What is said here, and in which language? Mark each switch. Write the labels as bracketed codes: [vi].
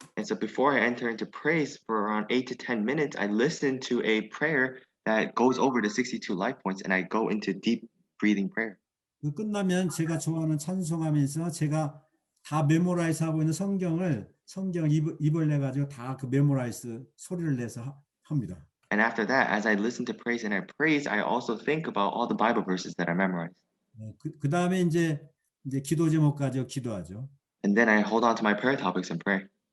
[en] And so before I enter into praise for around 8 to 10 minutes, I listen to a prayer that goes over the 62 life points, and I go into deep breathing prayer. [ko] 끝나면 제가 좋아하는 찬송하면서 제가 다 메모라이즈 하고 있는 성경 입을 내 가지고 다 메모라이즈 소리를 내서 합니다. [en] And after that, as I listen to praise and I praise, I also think about all the Bible verses that I memorized. [ko] 그다음에 이제 기도 제목까지 기도하죠. [en] And then I hold on to my prayer topics and pray.